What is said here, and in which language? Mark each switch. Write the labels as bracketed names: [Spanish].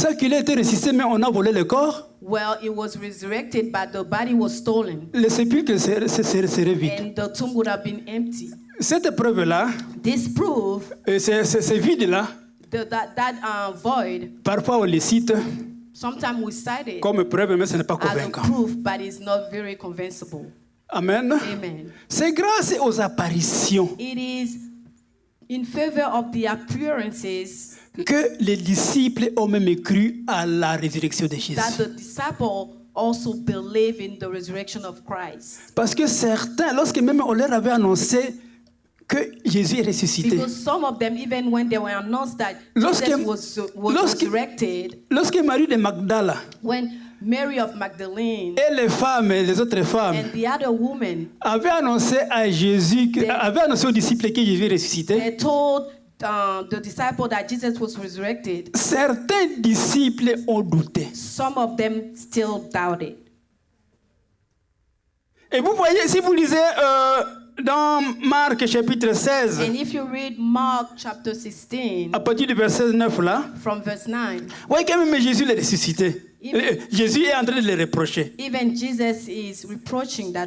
[French] Ça qu'il a été ressuscité, mais on a volé le corps, [English] Well, it was resurrected, but the body was stolen, [French] le sépulcre serait vide. [English] and the tomb would have been empty. [French] Cette preuve-là, [English] This proof [French] ce vide-là, [English] that void, [French] parfois on le cite [English] sometimes we cite it [French] comme preuve, mais ce n'est pas [English] as a [French] convaincant. [English] proof, but it's not very convincible. [French] Amen. [English] Amen. [French] C'est grâce aux apparitions [English] It is in favor of the appearances [French] que les disciples ont même cru à la résurrection de Jésus. [English] that the disciple also believe in the resurrection of Christ. [French] Parce que certains, lorsque même on leur avait annoncé que Jésus est ressuscité, [English] Because some of them, even when they were announced that [French] Lorsque- [English] Jesus was [French] lorsque- [English] resurrected, [French] lorsque Marie de Magdala [English] when Mary of Magdalene [French] et les femmes, les autres femmes, [English] and the other woman, [French] avaient annoncé à Jésus, [English] They- [French] avaient annoncé aux disciples que Jésus est ressuscité, [English] they told the disciple that Jesus was resurrected, [French] certains disciples ont douté. [English] some of them still doubted. [French] Et vous voyez, si vous lisez dans Marc chapitre 16, [English] And if you read Mark chapter 16 [French] à partir du verset 9 là, [English] from verse 9, [French] vous voyez quand même Jésus l'a ressuscité. [English] Even- [French] Jésus est en train de les reprocher, [English] even Jesus is reproaching that